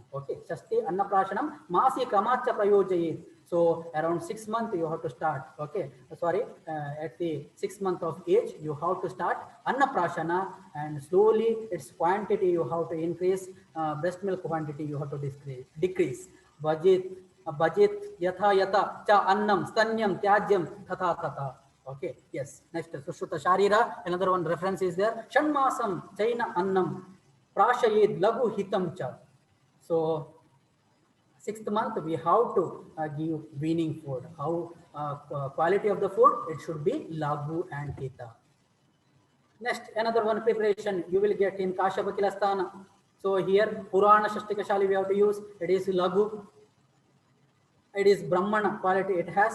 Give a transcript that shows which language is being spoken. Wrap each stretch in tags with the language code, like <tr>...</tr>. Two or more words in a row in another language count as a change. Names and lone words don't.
<sa>Okay, Shasti Annaprashanam, Masi Kamacha Prayojayit.</sa> <en>So around 6 months you have to start. Okay, sorry, at the 6th month of age you have to start Annaprashana, and slowly its quantity you have to increase. Breast milk quantity you have to decrease.</en> <sa>Bajit yatha yatha cha annam stanyam tyajyam tata tata.</sa> <en>Okay, yes. Next, Sushruta Sharira, another one reference is there.</en> <sa>Shanmasam chaina annam prashayed lagu hitam cha.</sa> <en>So 6th month we have to give weaning food. How quality of the food? It should be lagu and hita. Next, another one preparation you will get in Kashyapa Kilastana. So here Purana Shastikashali we have to use, it is Lagu, it is Brahmana quality it has.</en>